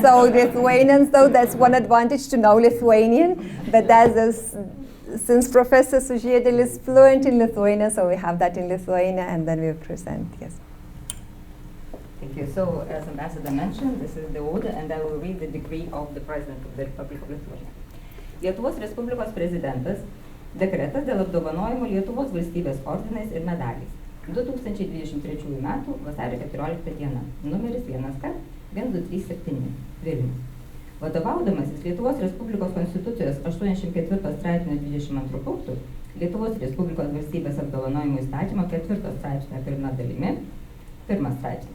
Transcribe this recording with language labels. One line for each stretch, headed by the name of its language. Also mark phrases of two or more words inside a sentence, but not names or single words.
English: So Lithuanians, though, that's one advantage to know Lithuanian, but that is, since Professor Suziedėlis is fluent in Lithuanian, so we have that in Lithuania, and then we present, yes. Thank you. So, as Ambassador mentioned, this is the order, and I will read the decree of the President of the Republic of Lithuania.
Lithuanian: Lietuvos Respublikos Prezidentas dekretas dėl apdovanojimo Lietuvos valstybės ordinais ir medaliais. 2023 metų vasario 14 diena, numeris 1K1237, Vilnius. Vadovaudamasis Lietuvos Respublikos Konstitucijos 84 straipsnio 22 punktų, Lietuvos Respublikos valstybės apdovanojimo įstatymo 4 straipsnio 1 dalimi, 1 straipsnis.